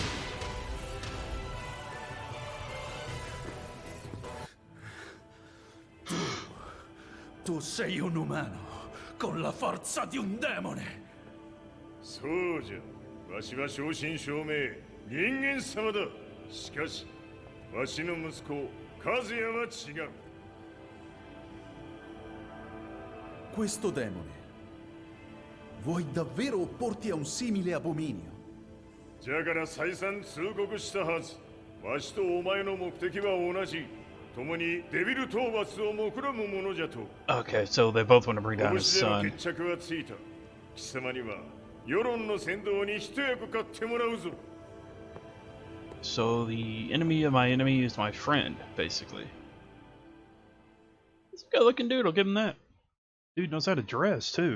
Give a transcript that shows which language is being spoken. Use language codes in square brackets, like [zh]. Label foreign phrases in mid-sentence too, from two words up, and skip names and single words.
[it] Tu sei un umano con la forza di un demone. [ja] そうじゃ。わしは正真正銘人間様だ。しかし、わしの息子和也は違う。 [it] Questo demone. Vuoi davvero opporti a un simile abominio? [ja] じゃから再三通告したはず。わしとお前の目的は同じ。共にデビル討伐を目論むものじゃと。 [en] Okay, so they both want to bring down his [ja] 拳での [en] son. [ja] 決着はついた。貴様には世論の先導に一役買ってもらうぞ。 [en] So the enemy of my enemy is my friend, basically. He's a good looking dude, I'll give him that. Dude knows how to dress, too.